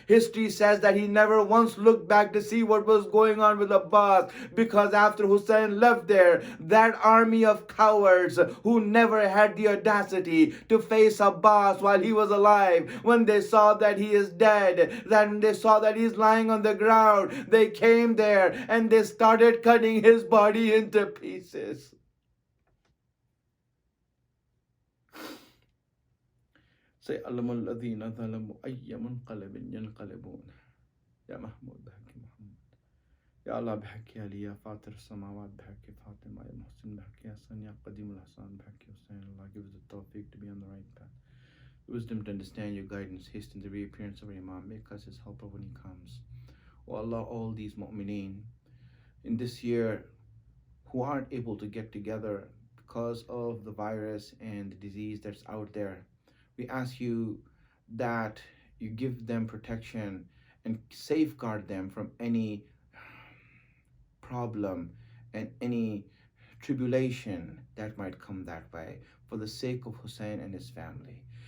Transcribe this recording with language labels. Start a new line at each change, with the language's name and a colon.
English: History says that he never once looked back to see what was going on with Abbas, because after Hussein left there, that army of cowards who never had the audacity to face Abbas while he was alive, when they saw that he is dead, then they saw that he's lying on the ground, they came there and they started cutting his body into pieces.
Arabic: سيعلم الذين ظلموا أي منقلب ينقلبون يا محمود بحق محمد يا الله بحق يا علي يا فاطر السماوات بحق فاطمة يا محسن بحق يا حسن يا قديم الإحسان بحق حسين.
English: Allah give us the tawfiq to be on the right path, wisdom to understand your guidance, hasten the reappearance of our Imam, make us his helper when he comes. Oh Allah, all these mu'mineen in this year who aren't able to get together because of the virus and the disease that's out there, we ask you that you give them protection and safeguard them from any problem and any tribulation that might come that way, for the sake of Hussein and his family.